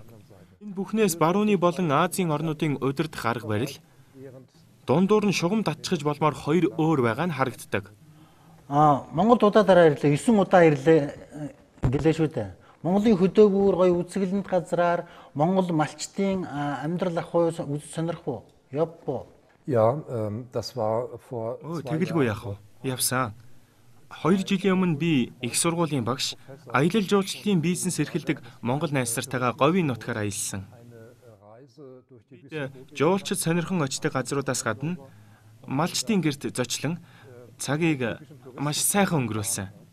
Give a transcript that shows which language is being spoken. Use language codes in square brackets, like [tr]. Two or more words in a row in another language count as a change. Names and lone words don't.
[mn] Энэ бүхнээс барууны болон Азийн орнуудын удирдах арга барил дундуур нь шугам татчихж болмоор хоёр өөр байгаа нь харагддаг. Монголд удаа 9 удаа ирлээ гэлээ шүү дээ. Монголын хөдөөгүүр гоё үзэсгэлэнт газраар Монгол малчдын амьдрал ах уу сонирх уу? Явбо. [de] Ja, das war vor [mn] Тэгэлгүй яах вэ? Явсан. 2 жилийн өмнө би их сургуулийн багш аялал жуулчлалын бизнес эрхэлдэг Монгол найзтайгаа говийн нутгаар аялсан. Жуулчид сонирхон очдог газруудаас гадна малчдын гэрт зочлон цагийг маш сайхан өнгөрүүлсэн.